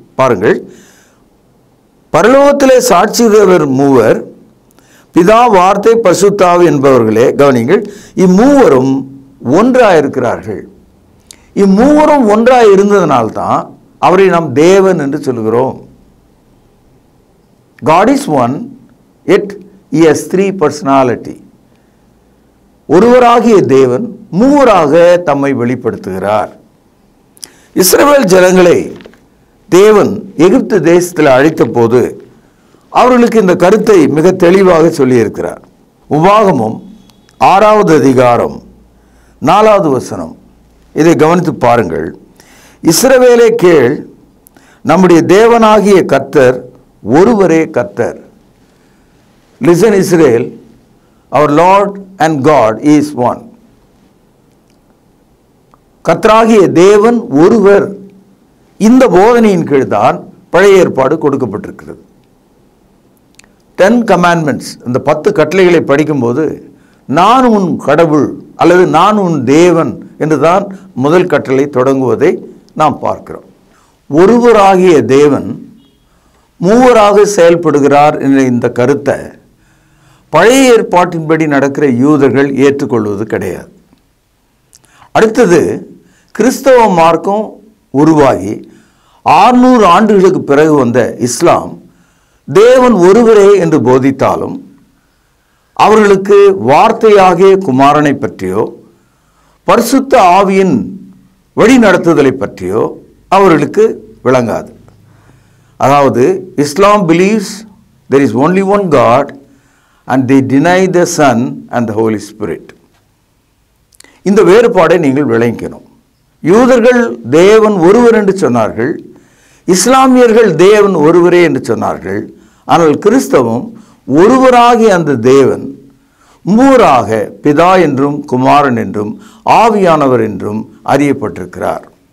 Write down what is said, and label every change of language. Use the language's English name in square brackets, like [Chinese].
[Tamil] பாருங்கள், பரலோகத்திலே சாட்சியிடுகிறவர் மூவர், பிதா, வார்த்தை, பரிசுத்த ஆவி என்பவர்களே. கவனிங்கள், இம்மூவரும் ஒன்றாயிருக்கிறார்கள். இம்மூவரும் ஒன்றாய் இருந்ததனால்தான் அவரை நாம் தேவன் என்று சொல்கிறோம். [English] God is one, yet he has 3 personality. [Tamil] ஒருவராகிய தேவன் மூவராக தம்மை வெளிப்படுத்துகிறார். இஸ்ரவேல் ஜனங்களை தேவன் எகிப்து தேசத்தில் அழைத்த போது அவர்களுக்கு இந்த கருத்தை மிக தெளிவாக சொல்லியிருக்கிறார். உபாகமம் 6வது அதிகாரம் 4வது வசனம், இதை கவனித்து பாருங்கள். இஸ்ரவேலே கேள், நம்முடைய தேவனாகிய கர்த்தர் ஒருவரே கர்த்தர். [English] Listen Israel, our Lord and God is one. [Tamil] கர்த்தராகிய தேவன் ஒருவர். இந்த போதனையின் கீழ் தான் பழைய ஏற்பாடு கொடுக்கப்பட்டிருக்கிறது. 10 commandments, இந்த 10 கட்டளைகளை படிக்கும்போது நான் உன் கடவுள் அல்லது நான் உன் தேவன் என்றுதான் முதல் கட்டளை தொடங்குவதை நாம் பார்க்கிறோம். ஒருவராகிய தேவன் மூவராக செயல்படுகிறார் என்ற இந்த கருத்தை பழைய ஏற்பாட்டின்படி நடக்கிற யூதர்கள் ஏற்றுக்கொள்வது கிடையாது. அடுத்தது, கிறிஸ்தவ மார்க்கம் உருவாகி 600 ஆண்டுகளுக்கு பிறகு வந்த இஸ்லாம் தேவன் ஒருவரே என்று போதித்தாலும் அவர்களுக்கு வார்த்தையாகிய குமாரனை பற்றியோ பரிசுத்த ஆவியின் வழி நடத்துதலை பற்றியோ அவர்களுக்கு விளங்காது. [English] அதாவது Islam believes there is only one God and they deny the Son and the Holy Spirit. [Tamil] இந்த வேறுபாடை நீங்கள் விளங்கணும். யூதர்கள் தேவன் ஒருவர் என்று சொன்னார்கள், இஸ்லாமியர்கள் தேவன் ஒருவரே என்று சொன்னார்கள். ஆனால் கிறிஸ்தவம் ஒருவராகிய அந்த தேவன் மூவராக பிதா என்றும் குமாரன் என்றும் ஆவியானவர் என்றும் அறியப்பட்டிருக்கிறார்.